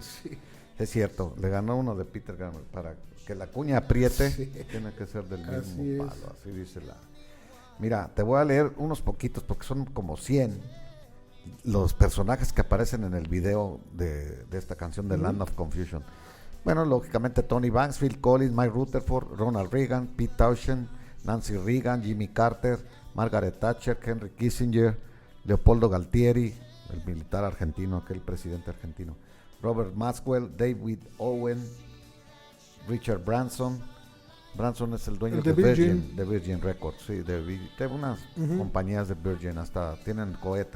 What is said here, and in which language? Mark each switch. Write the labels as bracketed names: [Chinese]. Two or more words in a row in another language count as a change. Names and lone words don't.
[Spanish] Es cierto, le ganó uno de Peter Gabriel. Para que la cuña apriete, Sí. tiene que ser del mismo Así es. palo, así dice la... Mira, te voy a leer unos poquitos, porque son como 100 los personajes que aparecen en el video de esta canción de Land of Confusion. Bueno, lógicamente Tony Banks, Phil Collins, Mike Rutherford, Ronald Reagan, Pete Townshend, Nancy Reagan, Jimmy Carter, Margaret Thatcher, Henry Kissinger, Leopoldo Galtieri, el militar argentino, aquel presidente argentino, Robert Maxwell, David Owen, Richard Branson. Branson es el dueño El de de Virgin, Virgin. de Virgin Records, sí, de unas compañías de Virgin, hasta tienen cohetes.